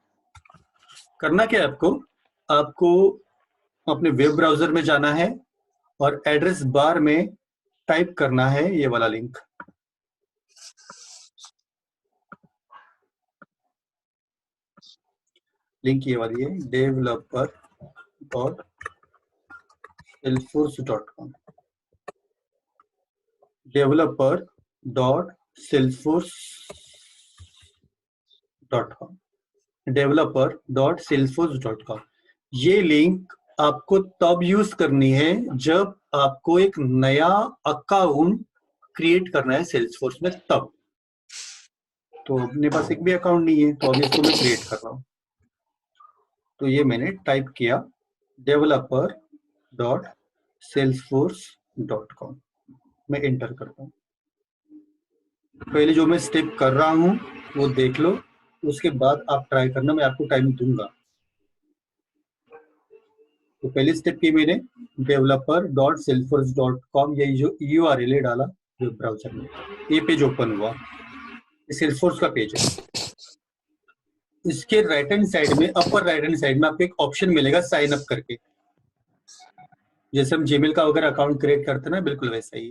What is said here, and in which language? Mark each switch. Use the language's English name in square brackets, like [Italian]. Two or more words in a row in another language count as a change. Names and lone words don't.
[Hindi] करना क्या है आपको, आपको अपने [English] web browser [Hindi] में जाना है और [English] address bar [Hindi] में टाइप करना है ये वाला लिंक। लिंक ये वाली है, developer.salesforce.com, developer.salesforce.com, developer.salesforce.com। ये लिंक आपको तब यूज करनी है जब आपको एक नया [English] account create [Hindi] करना है सेल्सफोर्स में, तब। तो अपने पास एक भी अकाउंट नहीं है, तो अभी इसको मैं क्रिएट कर रहा हूँ। तो ये मैंने टाइप किया developer.salesforce.com, मैं एंटर करता हूँ। पहले जो मैं स्टेप कर रहा हूँ वो देख लो, उसके बाद आप ट्राई करना, मैं आपको टाइम दूंगा। तो पहली स्टेप की मैंने developer.salesforce.com, ये जो URL है डाला [English] web browser [Hindi] में, ये पेज ओपन हुआ, ये सेल्सफोर्स का पेज है। इसके [English] right hand side [Hindi] में, [English] upper right hand side [Hindi] में आपको एक ऑप्शन मिलेगा [English] sign up [Hindi] करके, जैसे हम जीमेल का अगर [English] account create [Hindi] करते हैं ना, बिल्कुल वैसा ही है।